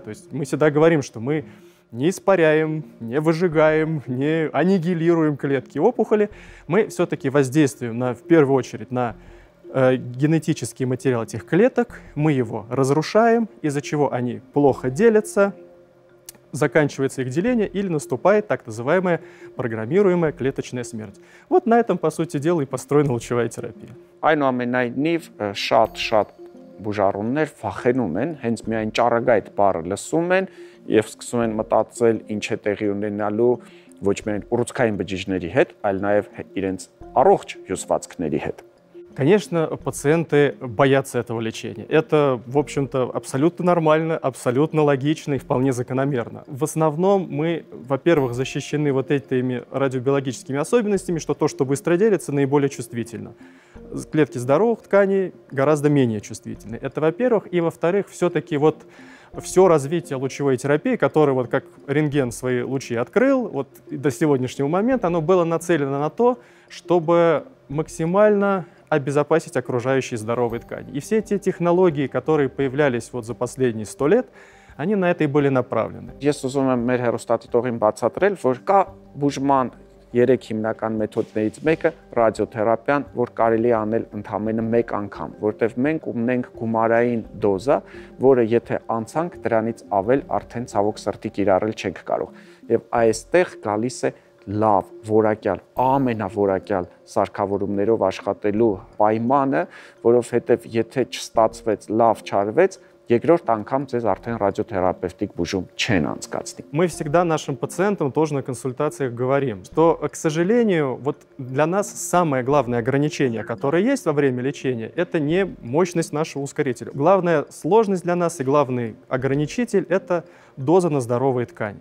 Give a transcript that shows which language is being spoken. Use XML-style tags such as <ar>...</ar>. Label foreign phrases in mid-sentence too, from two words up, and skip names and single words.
<ru>То есть мы всегда говорим, что мы не испаряем, не выжигаем, не аннигилируем клетки опухоли, мы все-таки воздействуем в первую очередь на генетический материал этих клеток, мы его разрушаем, из-за чего они плохо делятся, заканчивается их деление или наступает так называемая программируемая клеточная смерть. Вот на этом, по сути дела, и построена лучевая терапия.</ru> <hy>Այնուամենայնիվ շատ բուժառումներ վախենում են, հենց միայն ճառագայթ բառը լսում են եւ սկսում են մտածել ինչ է տեղի ունենալու ոչ միայն ուռուցքային բջիջների հետ, այլ նաեւ իրենց առողջ հյուսվածքների հետ։</hy> <ru>Конечно, пациенты боятся этого лечения. Это, в общем-то, абсолютно нормально, абсолютно логично и вполне закономерно. В основном мы, во-первых, защищены вот этими радиобиологическими особенностями, что то, что быстро делится, наиболее чувствительно. Клетки здоровых тканей гораздо менее чувствительны. Это, во-первых. И, во-вторых, все-таки вот все развитие лучевой терапии, которое вот как рентген свои лучи открыл, вот до сегодняшнего момента, оно было нацелено на то, чтобы максимально обезопасить окружающие здоровые ткани. И все те технологии, которые появлялись вот за последние 100 лет, они на это и были направлены.</ru> <hy>Ես ուզում եմ մեր հեռուստադիտողին բացատրել, որ կա բուժման 3 հիմնական մեթոդներից մեկը ռադիոթերապիան, որ կարելի է անել ընդամենը 1 անգամ, որտեղ մենք ունենք գումարային դոզա, որը եթե անցանք դրանից ավել արդեն ցավոք սրտի կիրառել չենք կարող։ Եվ այստեղ գալիս է լավ, որակյալ, ամենավորակյալ սարքավորումներով աշխատելու պայմանը, որովհետև եթե չստացվեց, լավ չարվեց, երկրորդ անգամ ձեզ արդեն ռադիոթերապևտիկ բուժում չեն անցկացնի։</hy> <ru>Мы всегда нашим пациентам тоже на консультациях говорим, что, к сожалению, вот для нас самое главное ограничение, которое есть во время лечения, это не мощность нашего ускорителя. Главная сложность для нас и главный ограничитель – это доза на здоровые ткани.</ru>